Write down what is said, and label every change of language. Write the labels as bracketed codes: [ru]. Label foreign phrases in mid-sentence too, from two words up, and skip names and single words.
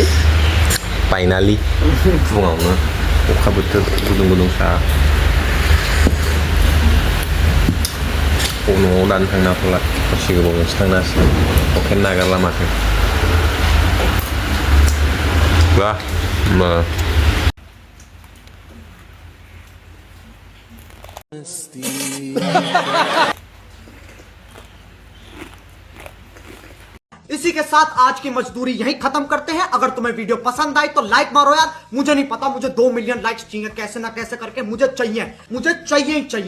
[brx] फाइनालि फुङावनो अखा बोथोर गुदुं गुदुं साहा न'आव दानो थांनो हाथ'ला दसे गोबावजोंसो थांनो हासिगोन अखायानो नागारला माथो बा [hi] इसी के साथ आज की मजदूरी यहीं खत्म करते हैं। अगर तुम्हें वीडियो पसंद आई तो लाइक मारो यार। मुझे नहीं पता, मुझे 2 [en] million likes [hi] चाहिए, कैसे ना कैसे करके मुझे चाहिए ही चाहिए।